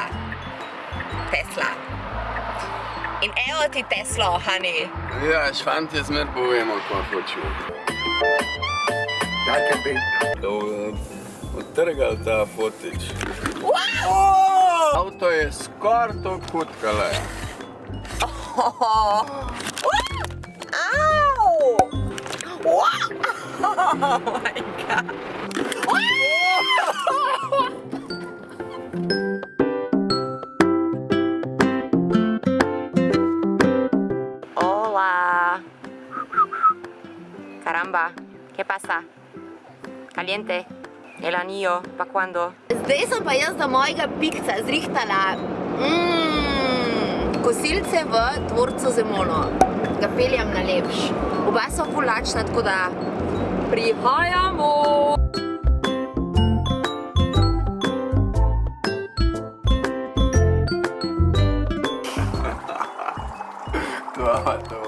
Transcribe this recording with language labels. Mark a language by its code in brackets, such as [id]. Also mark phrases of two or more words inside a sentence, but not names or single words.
[sl] Tesla. In evo ti Teslo, honey. Ja, šfantje zmer povemo, kaj hočemo. Odtrgali ta fotič. Avto je skoraj to hud, kale. [en] Oh my god. [es] Hola. Caramba, ¿qué pasa? Caliente. El anillo, pa cuando? [sl] Zdaj sem pa jaz za mojega pikca zrihtala kosilce v dvorcu Zemono. Ga peljem na lepš. Oba so ful lačna, tako da prihajamo! To.